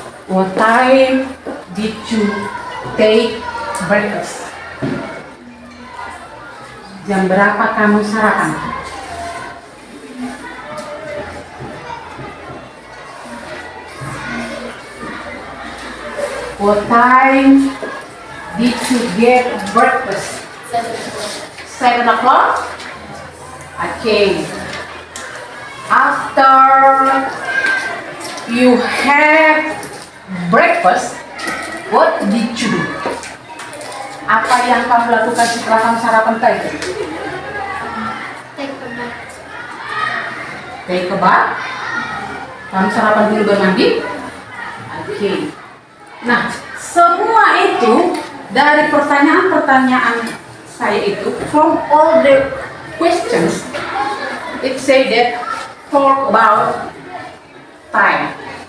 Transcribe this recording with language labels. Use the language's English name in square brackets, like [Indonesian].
[English] What time did you take breakfast? [Indonesian] Jam berapa kamu sarapan? [English] What time did you get breakfast? 7 o'clock? Okay. After you had breakfast, what did you do? [Indonesian] Apa yang kamu lakukan setelah kamu sarapan tadi? [English] Take a bath. [Indonesian] Kamu sarapan dulu baru mandi? Oke. Nah, semua itu dari pertanyaan-pertanyaan saya itu, [English] from all the questions, it say that talk about time.